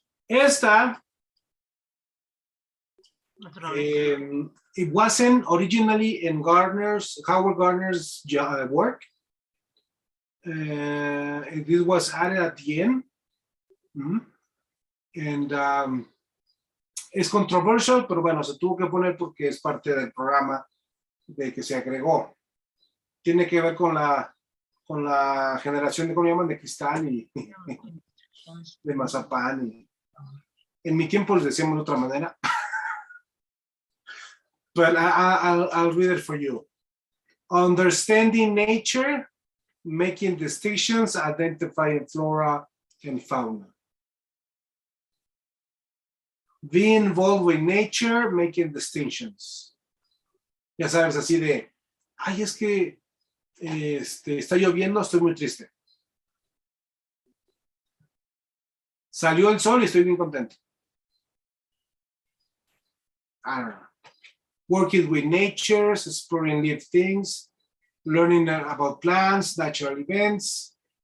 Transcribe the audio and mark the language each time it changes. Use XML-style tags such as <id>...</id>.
<en>Esta, it wasn't originally in Howard Gardner's work. This was added at the end.</en> <es>And es controversial, pero bueno, se tuvo que poner porque es parte del programa de que se agregó. Tiene que ver con la generación de, ¿cómo llaman? De cristal y de mazapán. En mi tiempo les decíamos de otra manera.</es> <en>But I'll read it for you. Understanding nature, making distinctions, identifying flora and fauna. Being involved with nature, making distinctions.</en> <es>Ya sabes, así de, ay, es que está lloviendo, estoy muy triste. Salió el sol y estoy bien contento.</es> <en>I don't know. Working with nature, exploring lived things, learning about plants, natural events.</en>